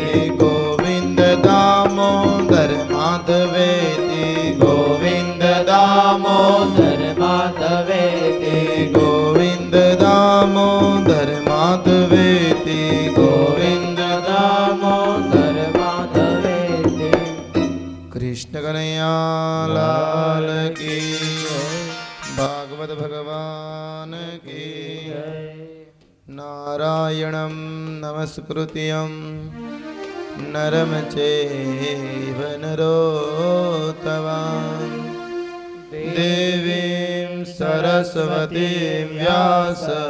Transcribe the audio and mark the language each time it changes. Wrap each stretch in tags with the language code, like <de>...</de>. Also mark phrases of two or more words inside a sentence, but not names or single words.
<sa>गोविन्द दामोदर माधवेति गोविन्द दामोदर दामोदर माधवेति गोविन्द दामोदर माधवेति गोविन्द दामोदर माधवेति</sa> <hi>कृष्ण कन्हैया लाल की भागवत भगवान की</hi> <sa>नारायणं नमस्कृत्यं नरं चैव नरोत्तमं देवीं सरस्वतीं व्यास</sa>